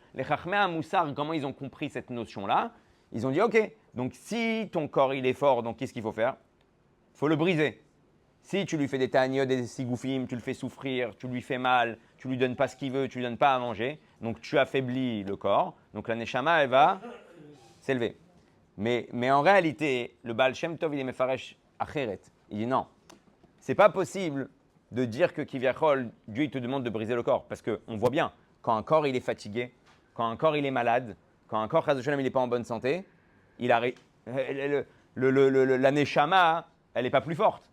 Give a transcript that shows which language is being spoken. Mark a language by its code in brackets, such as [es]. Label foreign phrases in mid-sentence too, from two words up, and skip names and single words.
[fr] Les Chachmei Moussar, comment ils ont compris cette notion-là? Ils ont dit, OK, donc si ton corps, il est fort, donc qu'est-ce qu'il faut faire? Il faut le briser. Si tu lui fais des ta'aniot, des sigoufim, tu le fais souffrir, tu lui fais mal, tu lui donnes pas ce qu'il veut, tu lui donnes pas à manger, donc tu affaiblis le corps. Donc la neshama, elle va s'élever. Mais en réalité, le Baal Shem Tov, il est [he] מפרש אחרת. [fr] Il dit non, c'est pas possible de dire que Kivyachol, Dieu, il te demande de briser le corps. Parce qu'on voit bien, quand un corps, il est fatigué, quand un corps, il est malade, quand un corps, [he] חס ושלום, [fr] il n'est pas en bonne santé, la neshama, elle n'est pas plus forte.